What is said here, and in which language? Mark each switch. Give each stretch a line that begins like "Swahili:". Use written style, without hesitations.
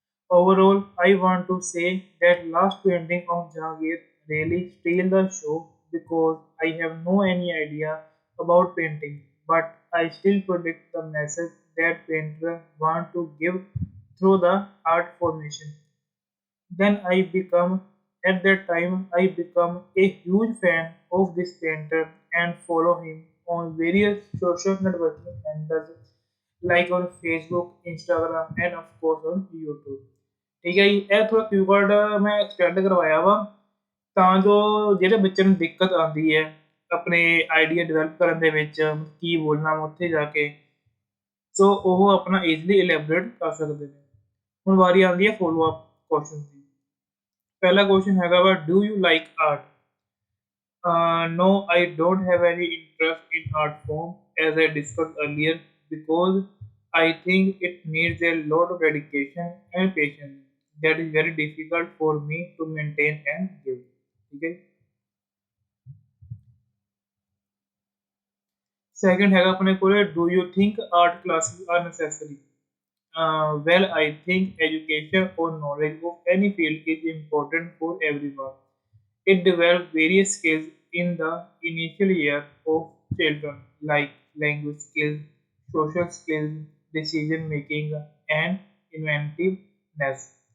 English: Overall, I want to say that last painting of Jahangir really stole the show because I have no any idea about painting, but I still predict the message that painter want to give through the art formation. Then at that time, I become a huge fan of this painter and follow him on various social networking handles like on Facebook, Instagram, and of course on YouTube.
Punjabi: ਠੀਕ ਹੈ ਜੀ ਇਹ ਥੋੜਾ keyword ਮੈਂ extend ਕਰਵਾਇਆ ਵਾ ਤਾਂ ਜੋ ਜਿਹੜੇ ਬੱਚੇ ਨੂੰ ਦਿੱਕਤ ਆਉਂਦੀ ਹੈ ਆਪਣੇ ਆਈਡੀਆ ਡਿਵੈਲਪ ਕਰਨ ਦੇ ਵਿੱਚ ਕੀ ਬੋਲਣਾ ਵਾ ਉੱਥੇ ਜਾ ਕੇ ਸੋ ਉਹ ਆਪਣਾ ਈਜ਼ੀਲੀ ਇਲੈਬੋਰੇਟ ਕਰ ਸਕਦੇ ਨੇ ਹੁਣ ਵਾਰੀ ਆਉਂਦੀ ਹੈ ਫੋਲੋ ਅਪ ਕੁਐਸਚਨ ਦੀ ਪਹਿਲਾ ਕੁਐਸਚਨ ਹੈਗਾ ਵਾ
English: Do you like art no, I don't have any interest in art form as I discussed earlier because I think it needs a lot of dedication and patience that is very difficult for me to maintain and give. Okay. Second
Punjabi: हैगा अपने कोले
English: do you think art classes are necessary? Well, I think education or knowledge of any field is important for everyone. It develops various skills in the initial year of children like language skills, social skills, decision making, and inventiveness.